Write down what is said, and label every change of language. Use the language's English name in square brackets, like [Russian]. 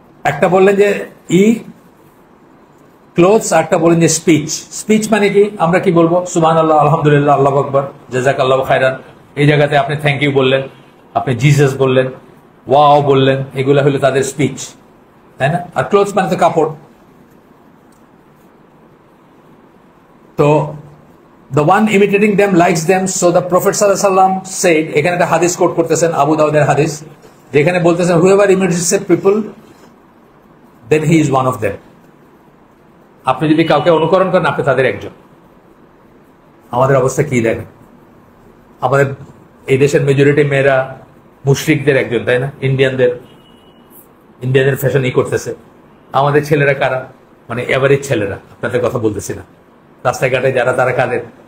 [Bangla] একটা বললেন যে ই ক্লোথস, একটা বললেন যে স্পিচ। স্পিচ মানে কি? আমরা কি বলবো? সুবহানাল্লাহ, আলহামদুলিল্লাহ, আল্লাহু আকবার, জাযাকাল্লাহু খায়রান। এই জায়গাতে আপনি থ্যাংক ইউ বললেন, আপনি জিসাস বললেন, ওয়াও বললেন, এগুলা হলো তাদের স্পিচ, তাই না? আর ক্লোথস মানে তো কাপড়। [English] তো the one imitating them likes them, so the Prophet sallallahu alaihi wasallam said, এখানে একটা হাদিস quote করতেছেন, আবু দাউদের হাদিস, যেখানে বলতেছেন whoever imitates a people then he is one of them. [Bangla] আপনি যদি কাউকে অনুকরণ করেন, আপনি তাদের একজন। আমাদের অবস্থা কি দেখেন? আমাদের এই দেশের মেজরিটি মেয়েরা মুশরিকদের একজন, তাই না? ইন্ডিয়ানদের ফ্যাশন করতেছে। আমাদের ছেলেরা কারা? মানে এভারেজ ছেলেরা, আপনাদের কথা বলতেছি না, রাস্তাঘাটে যারা, তারা কাদের?